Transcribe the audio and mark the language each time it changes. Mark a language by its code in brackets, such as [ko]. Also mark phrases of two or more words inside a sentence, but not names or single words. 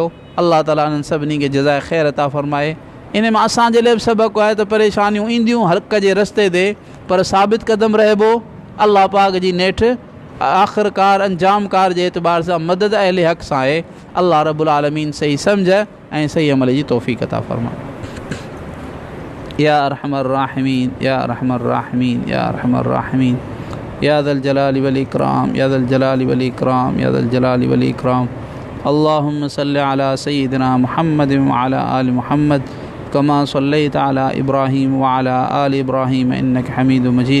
[sd] अल्लाह ताला इन्हनि सभिनी खे जज़ाए ख़ैर अता फ़रमाए। इन में असांजे लाइ बि सबक़ु आहे त परेशानियूं ईंदियूं हक़ जे रस्ते ते, पर साबित क़दम रहिबो। अल्लाह पाक जी नेठि आख़िरकार अंजामकार जे एतबार सां मदद अहले हक़ सां आहे। अल्लाह [ar] ربّ العالمين [sd] सही सम्झ ऐं सही अमल जी तौफ़ीक़ अता फ़रमाए। [ar] يا أرحم الراحمين، يا أرحم الراحمين، يا أرحم الراحمين، يا ذا الجلال والإكرام، يا ذا الجلال والإكرام، يا ذا الجلال والإكرام. اللهم صل على سيدنا محمد وعلى آل محمد كما صليت على إبراهيم وعلى آل إبراهيم إنك حميد مجيد.